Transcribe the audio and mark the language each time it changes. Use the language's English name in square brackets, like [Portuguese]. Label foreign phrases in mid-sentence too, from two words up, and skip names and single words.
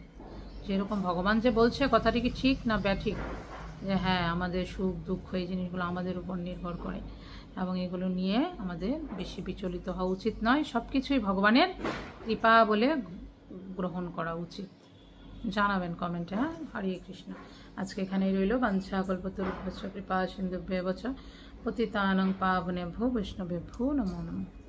[Bangla] যেরকম ভগবান যে বলছে কথাটি কি ঠিক না ব্যাঠিক, যে হ্যাঁ আমাদের সুখ দুঃখ এই জিনিসগুলো আমাদের উপর নির্ভর করে এবং এগুলো নিয়ে আমাদের বেশি বিচলিত হওয়া উচিত নয়, সব কিছুই ভগবানের কৃপা বলে গ্রহণ করা উচিত। জানাবেন কমেন্টে। হ্যাঁ, হরে কৃষ্ণ। আজকে এখানেই রইল। [Sanskrit] বাঞ্ছা কল্পতরুভ্যশ্চ কৃপা সিন্ধুভ্যেব চ পতিতানাং পাবনেভ্যো বৈষ্ণবেভ্যো নমো নমঃ।